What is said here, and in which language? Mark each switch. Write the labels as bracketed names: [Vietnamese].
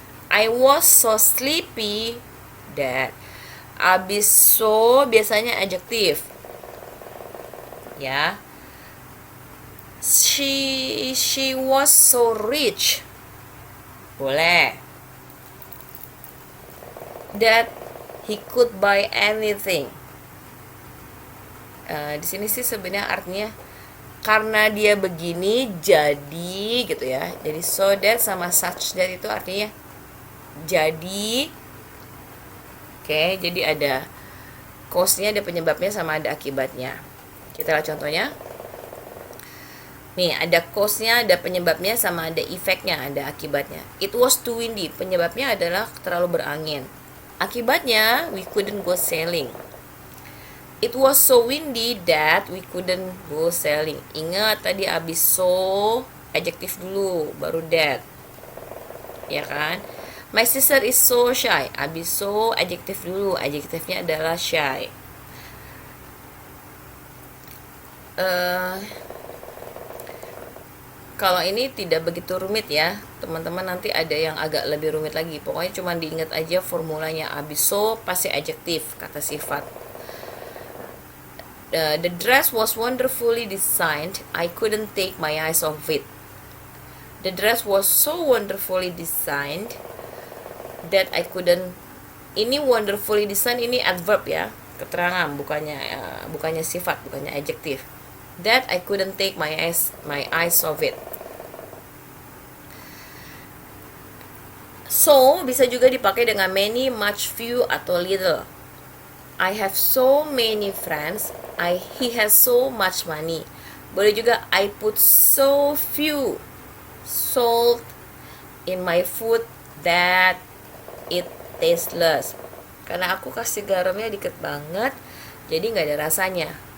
[English] I was so sleepy that. [Indonesian] Abis so biasanya adjective, ya. [English] She was so rich, boleh. That he could buy anything. [Indonesian] Di sini sih sebenarnya artinya karena dia begini jadi gitu, ya. Jadi so that sama such that itu artinya jadi. Oke, jadi ada cause-nya, ada penyebabnya, sama ada akibatnya. Kita lihat contohnya. Nih, ada cause-nya, ada penyebabnya, sama ada efeknya, ada akibatnya. [English] It was too windy. [Indonesian] Penyebabnya adalah terlalu berangin. [English] Akibatnya, we couldn't go sailing. It was so windy that we couldn't go sailing. [Indonesian] Ingat tadi abis so, adjective dulu, baru that. Ya kan? [English] My sister is so shy. [Indonesian] Abis so, adjective dulu. Adjektifnya adalah shy. Kalau ini tidak begitu rumit, ya. Teman-teman, nanti ada yang agak lebih rumit lagi. Pokoknya cuma diingat aja formulanya. Abis so, pasti adjektif, kata sifat. [English] The dress was wonderfully designed. I couldn't take my eyes off it. The dress was so wonderfully designed that I couldn't. [Indonesian] Ini wonderfully designed, ini adverb, ya. keterangan, bukannya sifat, bukannya adjektif. [English] That I couldn't take my eyes off it. [Indonesian] So bisa juga dipakai dengan many, much, few, atau little. [English] I have so many friends. He has so much money. [Indonesian] Boleh juga [English] I put so few salt in my food that it tasteless. [Indonesian] Karena aku kasih garamnya dikit banget, jadi nggak ada rasanya.